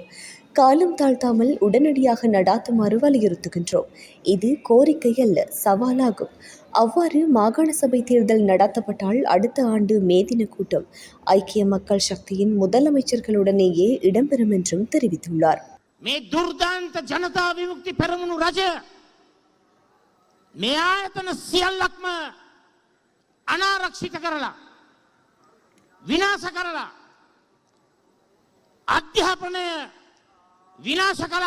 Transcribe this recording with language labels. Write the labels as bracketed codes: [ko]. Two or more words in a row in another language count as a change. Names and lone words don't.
[ta] காலம் தாழ்த்தாமல் உடனடியாக நடாத்துமாறு வலியுறுத்துகின்றோம். இது கோரிக்கை அல்ல, சவாலாகும். அவ்வாறு மாகாண சபை தேர்தல் நடத்தப்பட்டால் அடுத்த ஆண்டு மே தின கூட்டம் ஐக்கிய மக்கள் சக்தியின் முதலமைச்சர்களுடனேயே இடம்பெறும் என்றும் தெரிவித்துள்ளார். [si] මේ දුර්දාන්ත ජනතා විමුක්ති පෙරමුණු රජ මේ ආයතන සියල්ලක්ම අනාරක්ෂිත කරලා විනාශ කරලා අධ්‍යාපනය විනාශ කළා.